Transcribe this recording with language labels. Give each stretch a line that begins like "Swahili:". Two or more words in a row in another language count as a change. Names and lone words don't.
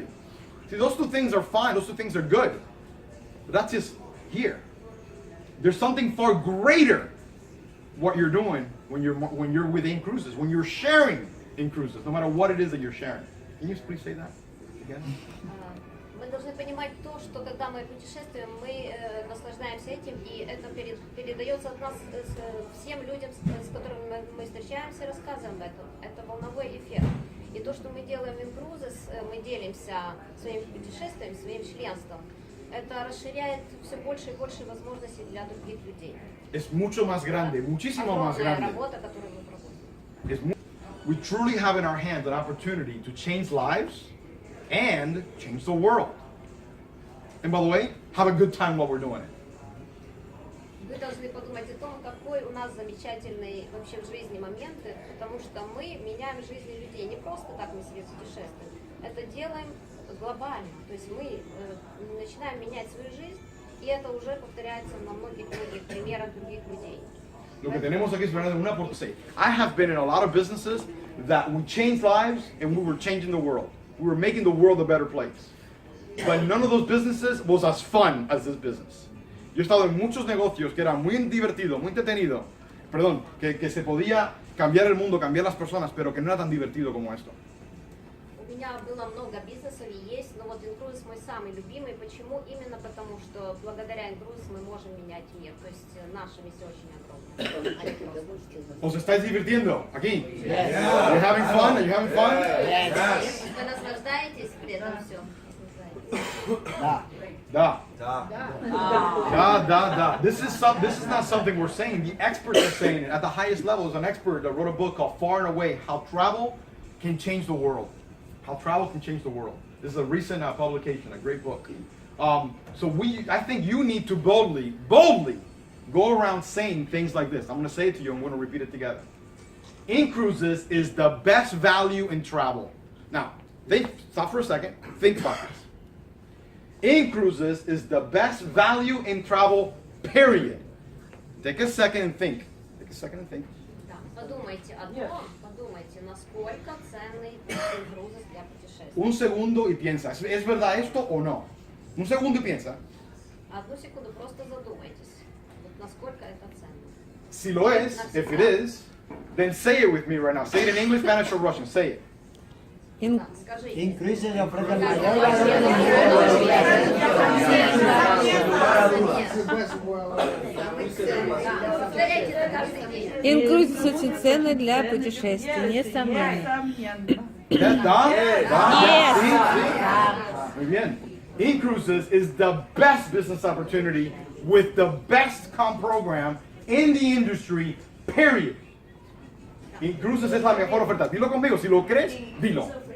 English: See, those two things are fine, those two things are good. But that's just here. There's something far greater what you're doing when you're with inCruises, when you're sharing inCruises, no matter what it is that you're sharing. Can you please say that again?
Russian: Мы должны понимать то, что когда мы путешествуем, мы наслаждаемся этим, и это передается от нас всем людям, с которыми мы встречаемся и рассказываем об этом. Это волновой эффект. И то, что мы делаем в inCruises, мы делимся своим путешествием, своим членством. Это расширяет все больше и больше возможностей для других людей.
Spanish: Es mucho más grande, muchísimo más grande.
Russian: Работа, которую мы проводим.
English: We truly have in our hands an opportunity to change lives and change the world. And by the way, have a good time while we're doing it.
Russian: Вы должны подумать о том, какой у нас замечательный вообще в жизни моменты, потому что мы меняем жизни людей. Не просто так мы себе путешествуем. Это делаем глобально. То есть мы начинаем менять свою жизнь, и это уже повторяется на многих-многих примерах других людей.
Spanish: Lo que tenemos aquí es una por seis.
English: I have been in a lot of businesses that we changed lives and we were changing the world. We were making the world a better place. But none of those businesses was as fun as this business.
Spanish: Yo he estado en muchos negocios que era muy divertido, muy entretenido. Perdón, que se podía cambiar el mundo, cambiar las personas, pero que no era tan divertido como esto.
Russian: У меня было много бизнесов и есть, но вот inCruises мой самый любимый. Почему? Именно потому, что благодаря inCruises мы можем менять мир. То есть наша миссия очень огромная.
Spanish: ¿Os estáis divirtiendo aquí?
English: Yes. Are you having fun? Are you having fun? Yes.
Russian: Вы наслаждаетесь при этом все? Da.
English: This is not something we're saying. The experts are saying it. At the highest level is an expert that wrote a book called Far and Away, How Travel Can Change the World. How Travel Can Change the World. This is a recent publication, a great book. So I think you need to boldly go around saying things like this. I'm going to say it to you and we're going to repeat it together. inCruises is the best value in travel. Now, stop for a second. Think about this. inCruises is the best value in travel, period. Take a second and think.
Russian: Подумайте о том, насколько ценный inCruises для путешествий.
Spanish: Un segundo y piensa, ¿es verdad esto o no? Un segundo y piensa. Одну секунду, просто задумайтесь, насколько это ценно. Si lo es,
English: if it is, then say it with me right now. Say it in English, Spanish, or Russian. Say it. inCruises
Russian: inCruises очень ценный для путешествий, несомненно.
Spanish: Muy bien.
English: inCruises is the best business opportunity with the best comp program in the industry, period.
Spanish: inCruises es la mejor oferta. Dilo conmigo, si lo crees, dilo.